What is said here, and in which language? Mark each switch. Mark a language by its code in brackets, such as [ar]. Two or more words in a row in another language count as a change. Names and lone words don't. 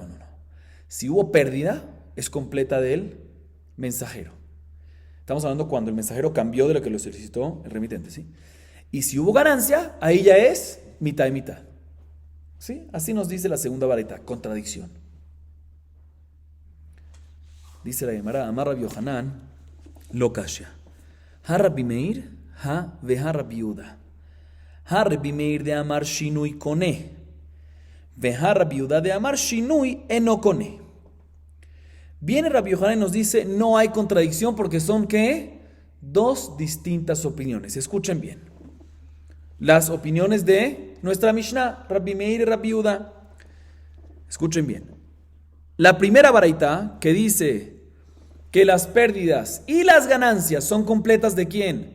[es] Si hubo pérdida, es completa del mensajero. Estamos hablando cuando el mensajero cambió de lo que lo solicitó el remitente, ¿sí? Y si hubo ganancia, ahí ya es mitad y mitad. ¿Sí? Así nos dice la segunda baraita, contradicción. Dice la Gemara, [arc] אמר רבי יוחנן לא קשיא. הא רבי מאיר הא והא רבי יהודה הא רבי מאיר דאמר שינוי קונה. והא רבי יהודה דאמר שינוי אינו קונה. [es] Viene Rabbi Yohanan y nos dice, no hay contradicción porque son, ¿qué? Dos distintas opiniones. Escuchen bien. Las opiniones de nuestra Mishnah, Rabbi Meir y Rabbi Yehuda. Escuchen bien. La primera baraita que dice que las pérdidas y las ganancias son completas ¿de quién?